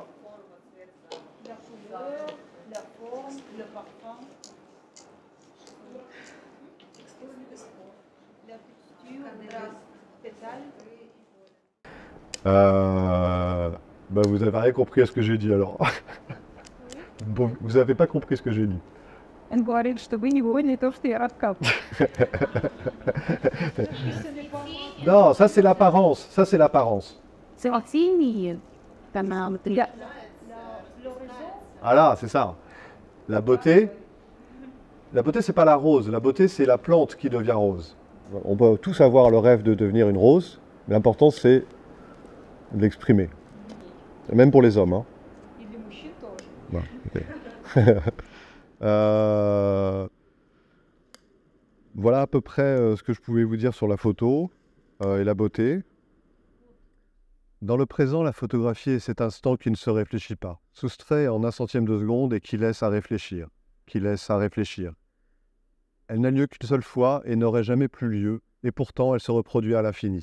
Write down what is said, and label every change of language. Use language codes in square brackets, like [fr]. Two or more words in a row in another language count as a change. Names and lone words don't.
[fr] La couleur, la forme, le parfum, la texture des pétales. Bah, vous n'avez rien compris à ce que j'ai dit alors. Bon, vous n'avez pas compris ce que j'ai dit. [ru] Он говорит, что вы не поняли то, что я рассказывала. [fr] Non, ça c'est l'apparence. Ça c'est l'apparence. [ru] Синие. [fr] Ah là, c'est ça. La beauté, c'est pas la rose. La beauté, c'est la plante qui devient rose. On peut tous avoir le rêve de devenir une rose, mais l'important c'est de l'exprimer. Même pour les hommes. Hein. [ru] И для мужчин тоже. [fr] Ouais, ok. Euh, voilà à peu près ce que je pouvais vous dire sur la photo et la beauté. Dans le présent, la photographie est cet instant qui ne se réfléchit pas, soustrait en un centième de seconde et qui laisse à réfléchir, Elle n'a lieu qu'une seule fois et n'aurait jamais plus lieu, et pourtant elle se reproduit à l'infini.